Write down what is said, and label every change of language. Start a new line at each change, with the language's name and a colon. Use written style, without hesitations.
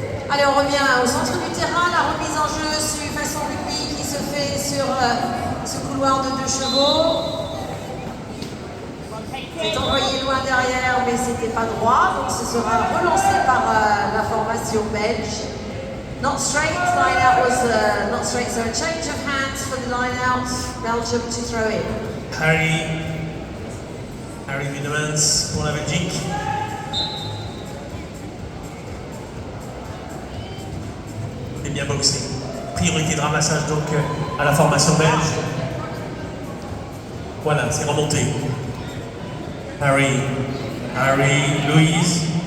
French: Allez, on revient au centre du terrain, la remise en jeu façon rugby qui se fait sur ce couloir de 2 chevaux. C'est envoyé loin derrière, mais c'était pas droit, donc ce sera relancé par la formation belge.
English: Not straight, line out was not straight, so a change of hands for the line out, Belgium to throw in.
French: Harry Wiedemans pour la Belgique. Bien boxé. Priorité de ramassage donc à la formation belge. Voilà, c'est remonté. Harry, Louise.